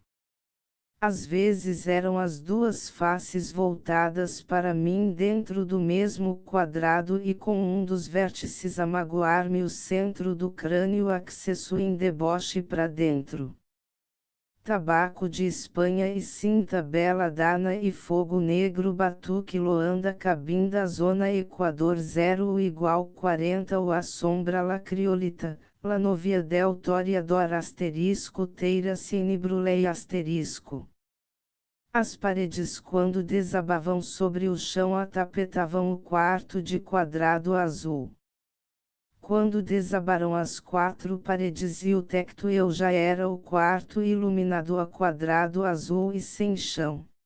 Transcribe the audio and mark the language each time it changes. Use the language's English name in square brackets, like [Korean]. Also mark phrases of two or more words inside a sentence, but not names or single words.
[Portuguese] Às vezes eram as duas faces voltadas para mim dentro do mesmo quadrado e com um dos vértices a magoar-me o centro do crânio accesso em deboche para dentro. Tabaco de Espanha e cinta bela dana e fogo negro batuque Loanda cabinda zona Equador 0 igual 40 o a sombra [Spanish] la criolita, la novia del toreador [Portuguese] teira cine brulei As paredes, quando desabavam sobre o chão, atapetavam o quarto de quadrado azul. Quando desabaram as 4 paredes e o teto, eu já era o quarto iluminado a quadrado azul e sem chão.